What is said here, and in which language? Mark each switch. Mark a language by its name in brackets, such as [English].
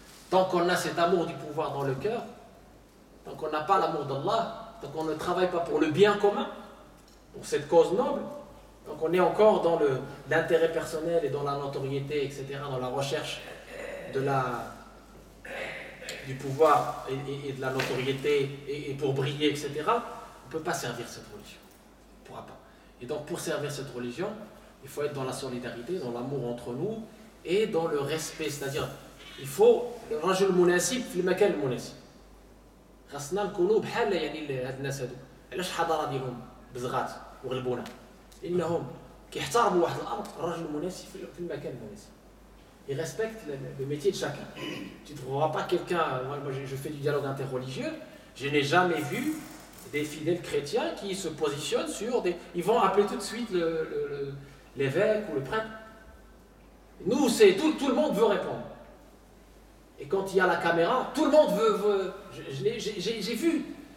[French] Tant qu'on a cet amour du pouvoir dans le cœur, tant qu'on n'a pas l'amour d'Allah, tant qu'on ne travaille pas pour le bien commun, pour cette cause noble, tant qu'on est encore dans l'intérêt personnel et dans la notoriété, etc., dans la recherche du pouvoir et de la notoriété et pour briller, etc., on ne peut pas servir cette religion. On ne pourra pas. Et donc pour servir cette religion, il faut être dans la solidarité, dans l'amour entre nous et dans le respect, c'est-à-dire il faut le [Arabic] rajul munasib في المكان المناسب. خاصنا نكونوا بحال يعني هاد الناس هادو. علاش الحضاره ديالهم بزغات وغلبونا؟ لانهم كيحترموا واحد الامر الرجل المناسب في المكان المناسب. [French] Ils respectent le métier de chacun. Tu ne trouveras pas quelqu'un, moi je fais du dialogue interreligieux, je n'ai jamais vu des fidèles chrétiens qui se positionnent sur des... Ils vont appeler tout de suite l'évêque ou le prêtre. Nous, c'est tout le monde veut répondre. Et quand il y a la caméra, tout le monde veut j'ai vu.